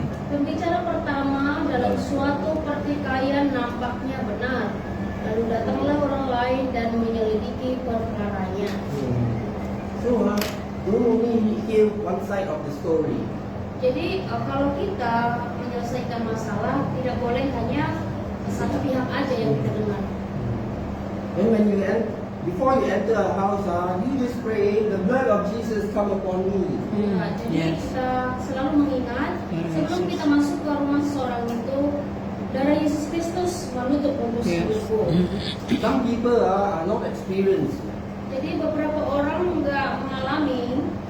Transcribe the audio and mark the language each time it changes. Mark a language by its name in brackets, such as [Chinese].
[Indonesian] Pembicara pertama dalam suatu pertikaian nampaknya benar, lalu datanglah orang lain dan menyelidiki perkaranya. [English] So, don't only hear one side of the story. [Indonesian] Jadi kalau kita menyelesaikan masalah, tidak boleh hanya satu pihak aja yang kita dengar. [English] And when before you enter a house, you just pray, the blood of Jesus come upon me. [Indonesian] Ya, jadi [English] Yes. [Indonesian] kita selalu mengingat sebelum kita masuk ke rumah seorang itu, darah Yesus Kristus menutup mulut [English] Yes. [Indonesian] hidupku. [English] Some people are not experienced. [Indonesian] Jadi beberapa orang nggak mengalami.